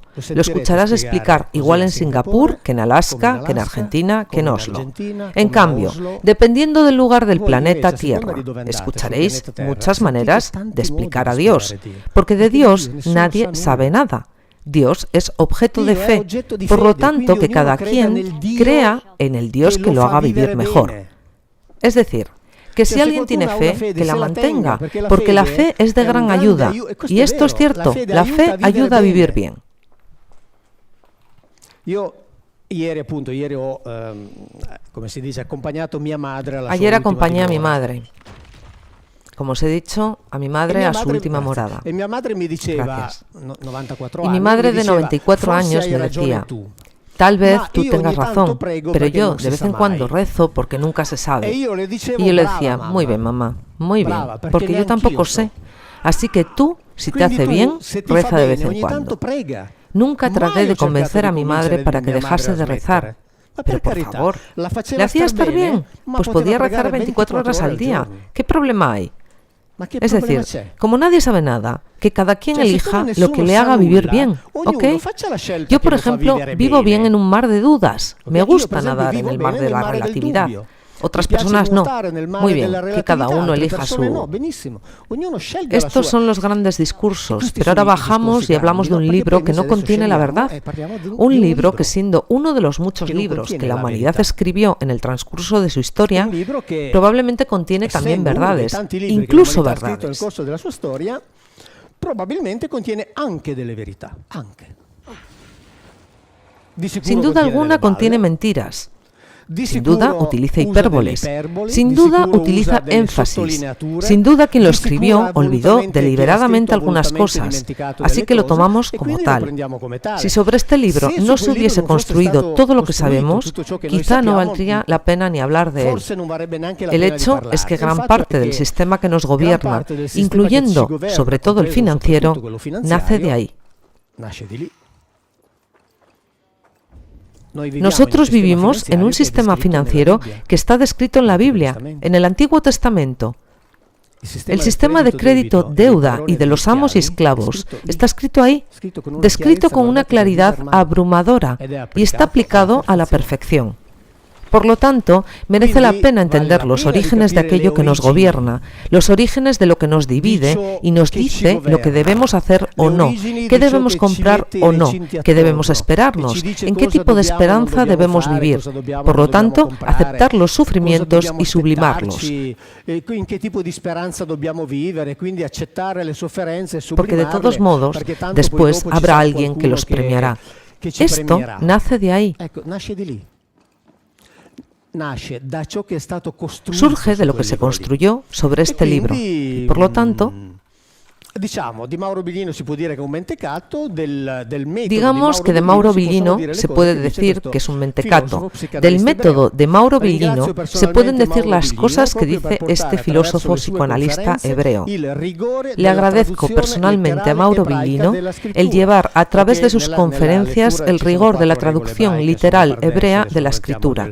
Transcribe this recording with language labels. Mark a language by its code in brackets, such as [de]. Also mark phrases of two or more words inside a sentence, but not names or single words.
[es] Lo escucharás explicar igual en Singapur, que en Alaska, que en Argentina, que en Oslo. En cambio, dependiendo del lugar del planeta Tierra, escucharéis muchas maneras de explicar a Dios. Porque de Dios nadie sabe nada. Dios es objeto de [it] Dio è [es] fe, [it] oggetto di [es] por lo [it] fede, [es] tanto [it] quindi [es] que cada [it] ognuno creda [es] quien [it] nel Dio [es] crea en el Dios [it] che [es] que lo [it] fa [es] haga vivir [it] vivere [es] mejor. [it] bene. [es] Es decir, que si [it] Cioè, se [es] alguien tiene [it] qualcuno ha una [es] fe, [it] fede, [es] que la [it] se la [es] mantenga, [it] tenga, [es] porque la fe es de [it] è un [es] gran [it] grande [es] ayuda. [it] questo [es] Y [it] è [es] esto es [it] vero, [es] cierto, [it] fede [es] la fe [it] aiuta [es] ayuda a vivir [it] bene. [es] bien. [it] Io ieri ho, come si dice, accompagnato mia madre alla [es] Ayer [it] sua ultima [es] acompañé a mi [it] dimora. [es] madre, como os he dicho, a mi madre a su última morada. [it] E mia madre mi diceva, [es] Gracias. 94 Y [it] anni, [es] mi madre [it] mi [es] de [it] diceva, [es] 94 [it] "Forse [es] años [it] hai [es] me [it] ragione [es] decía, [it] tu". [es] tal vez [it] Ma [es] tú [it] io [es] tengas [it] ogni tanto [es] razón, [it] prego [es] pero [it] perché [es] yo [it] non [es] de [it] si [es] vez [it] sa [es] en cuando [it] mai. [es] rezo porque nunca se [it] E [es] sabe. [it] io le dicevo, [es] Y yo le [it] "Brava, [es] decía, [it] mamma". [es] muy bien, mamá, muy bien, [it] Brava, perché [es] porque yo [it] neanch'io [es] tampoco [it] so. [es] sé. Así que tú, si te [it] Quindi [es] hace [it] tu, [es] bien, [it] se ti fa [es] reza de vez [it] bene, [es] en [it] ogni [es] cuando. [it] tanto prega. [es] Nunca [it] Mai [es] traté [it] ho [es] de [it] cercato [es] convencer a [it] di [es] mi madre [it] convincere [es] para que [it] mia [es] dejase [it] madre [es] de [it] a [es] rezar. [it] smettere. Ma [es] Pero [it] per [es] por [it] carità, [es] favor, [it] la faceva [es] le hacía [it] star [es] estar [it] bene, [es] bien, [it] ma [es] pues [it] poteva [es] podía rezar [it] pregare [es] 24 horas al [it] 24 [es] día. [it] giorno. [es] ¿Qué problema hay? [it] Ma che [es] Es [it] problema [es] decir, [it] c'è? [es] como nadie sabe nada, que cada quien [it] Cioè, [es] elija [it] siccome [es] lo [it] nessuno [es] que le [it] sa [es] haga vivir [it] nulla, [es] bien, [it] ognuno [es] ¿ok? [it] faccia la scelta [es] Yo, [it] che [es] por [it] lo fa [es] ejemplo, [it] vivere [es] vivo bien [it] bene. [es] en un mar de dudas. [it] Ok, [es] Me [it] io, [es] gusta [it] per esempio, [es] nadar en [it] vivo [es] el mar [it] bene [es] de [it] nel [es] la [it] mare del [es] relatividad. [it] dubbio. [es] Otras [it] Mi piace [es] personas no. [it] nuotare nel mare [es] Muy bien, [it] della [es] que cada [it] relatività, [es] uno [it] altre [es] elija [it] persone [es] su... [it] no, benissimo. Ognuno scelga la [es] Estos [it] sua. [es] son los grandes discursos, [it] Questi [es] pero ahora [it] sono i [es] bajamos [it] discorsi [es] y hablamos de [it] grandi, [es] un [it] no? [es] libro [it] Perché [es] que [it] poi [es] no [it] adesso [es] contiene la [it] scendiamo [es] verdad. [it] e parliamo di [es] Un libro [it] libro [es] que, siendo uno de los muchos [it] que no [es] libros [it] contiene [es] que la [it] la [es] humanidad [it] verità. [es] escribió en el transcurso de su historia, [it] un libro che, [es] probablemente contiene también [it] essendo uno dei [es] verdades, [it] tanti libri [es] incluso [it] che l'umanità ha scritto nel [es] verdades. [it] corso della sua storia, probabilmente contiene anche delle verità, anche. Di sicuro [es] Sin duda [it] contiene [es] alguna [it] delle [es] contiene [it] balle. [es] mentiras. [it] Di [es] Sin [it] sicuro [es] duda utiliza [it] usa [es] hipérboles. [it] delle iperboli, [es] Sin [it] di [es] duda [it] sicuro [es] utiliza [it] usa delle [es] énfasis. [it] sottolineature, [es] Sin duda quien lo [it] di sicuro [es] escribió [it] ha [es] olvidó [it] volutamente [es] deliberadamente [it] chi l'ha [es] algunas [it] scritto ha [es] cosas, [it] volutamente dimenticato [es] así [it] delle [es] que lo [it] cose, [es] tomamos [it] e [es] como [it] quindi lo [es] tal. [it] prendiamo come tale. [es] Si sobre este libro [it] Se [es] no [it] su [es] se [it] quel [es] hubiese [it] libro non fosse [es] construido [it] stato [es] todo lo que [it] costruito [es] sabemos, [it] tutto ciò che noi [es] quizá no [it] sappiamo, [es] valdría la pena ni hablar de él. [it] forse non varrebbe neanche la [es] El [it] pena di [es] hecho [it] parlarne. [es] es que [it] Il [es] gran [it] fatto [es] parte [it] è [es] del [it] che [es] sistema que nos [it] gran [es] gobierna, [it] parte del sistema [es] incluyendo [it] che ci governa, [es] sobre todo el [it] compreso [es] financiero, [it] soprattutto quello [es] nace de [it] finanziario, [es] ahí. [it] nasce di lì. [es] Nosotros vivimos en un sistema financiero que está descrito en la Biblia, en el Antiguo Testamento. El sistema de crédito, deuda y de los amos y esclavos está escrito ahí, descrito con una claridad abrumadora y está aplicado a la perfección. Por lo tanto, merece la pena entender los orígenes de aquello que nos gobierna, los orígenes de lo que nos divide y nos dice lo que debemos hacer o no, qué debemos comprar o no, qué debemos esperarnos, en qué tipo de esperanza debemos vivir. Por lo tanto, aceptar los sufrimientos y sublimarlos. [it] In che tipo di speranza dobbiamo vivere, quindi accettare le sofferenze e [es] Porque de [it] sublimarle, [es] todos modos, [it] perché tanto [es] después [it] poi dopo ci [es] habrá [it] sarà [es] alguien que [it] qualcuno [es] los premiará. [it] che ci [es] Esto [it] premierà. [es] nace de ahí. [it] Ecco, nasce di lì. Nasce da ciò che è stato costruito [es] Surge [it] su [es] de lo que [it] quel [es] se [it] libro lì. [es] construyó sobre este libro. Y por lo tanto, [it] diciamo, di Mauro Biglino si può dire che è un mentecato, del metodo [es] digamos que de Mauro Villino se puede decir que es un mentecato. Del método de Mauro Villino se pueden decir las cosas que dice este filósofo psicoanalista hebreo. Le agradezco personalmente a Mauro Villino el llevar a través de sus conferencias el rigor de la traducción literal hebrea de la escritura.